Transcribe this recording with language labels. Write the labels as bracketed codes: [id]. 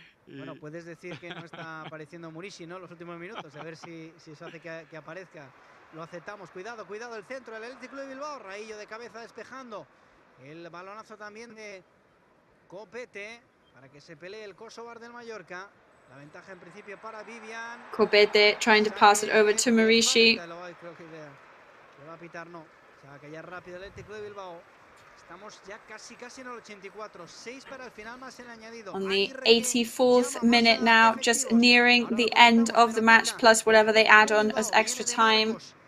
[es] Bueno, puedes decir que no está apareciendo Murishi, ¿no? Los últimos minutos, a ver si eso hace que aparezca. Lo aceptamos. Cuidado el centro del Athletic Club de Bilbao. Raillo de cabeza despejando. El balonazo también de Copete para que se pelee el Kosovar del Mallorca. La ventaja en principio para Vivian. [en] Copete trying to pass it over to Murishi. [es] Creo que le va a pitar, no. O sea, que ya rápido el Athletic Club de Bilbao. Estamos ya casi en el 84. 6 para el final más el añadido. [en] On the 84th minute now, just nearing the end of the match, plus whatever they add on as extra time.